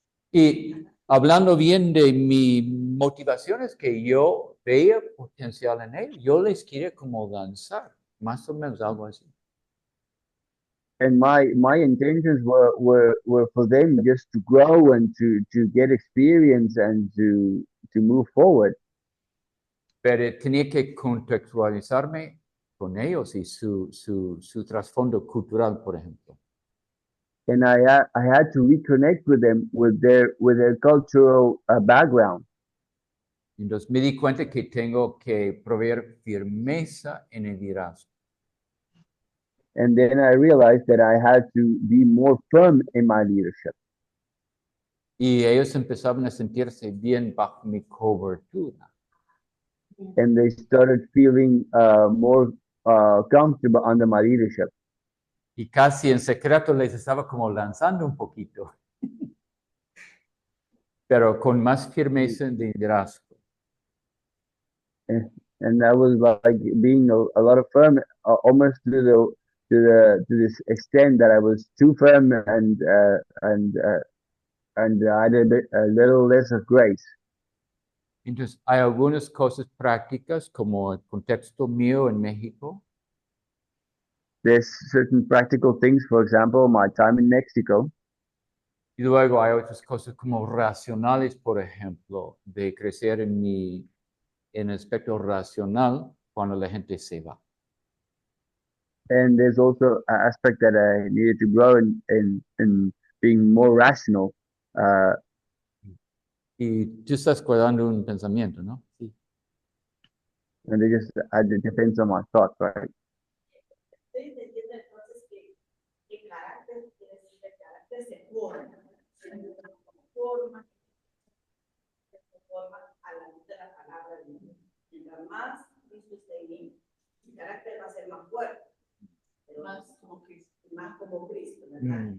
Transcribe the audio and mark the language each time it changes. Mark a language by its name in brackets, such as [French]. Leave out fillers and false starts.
[Spanish] Y hablando bien de mi motivación es que yo veía potencial en ellos, yo les quería como lanzar, más o menos algo así. [English] And my intentions were for them just to grow and to get experience and to move forward. [Spanish] Pero tenía que contextualizarme con ellos y su trasfondo cultural, por ejemplo. [English] And I had to reconnect with them with their cultural background. [Spanish] Entonces me di cuenta que tengo que proveer firmeza en el liderazgo. [English] And then I realized that I had to be more firm in my leadership. [Spanish] Y ellos empezaban a sentirse bien bajo mi cobertura. [English] And they started feeling more comfortable under my leadership. [Spanish] Y casi en secreto les estaba como lanzando un poquito, pero con más firmeza de liderazgo. [English] And that was like being a lot of firm, almost to this extent that I was too firm and I had a little less of grace. [Spanish] Entonces, hay algunas cosas prácticas como el contexto mío en México, [English] There's certain practical things, for example, my time in Mexico, [Spanish] y luego hay otras cosas como racionales, por ejemplo, de crecer en el aspecto racional cuando la gente se va. [English] and there's also an aspect that I needed to grow in being more rational. [Spanish] Y tú estás guardando un pensamiento, ¿no? Sí. [English] And it depends on my thoughts, right? [Spanish] Estoy entendiendo entonces que carácter quiere decir que el carácter se forma a la luz de la palabra de Dios. Mientras más Cristo esté en mí, mi carácter va a ser más fuerte, pero más como Cristo, ¿verdad?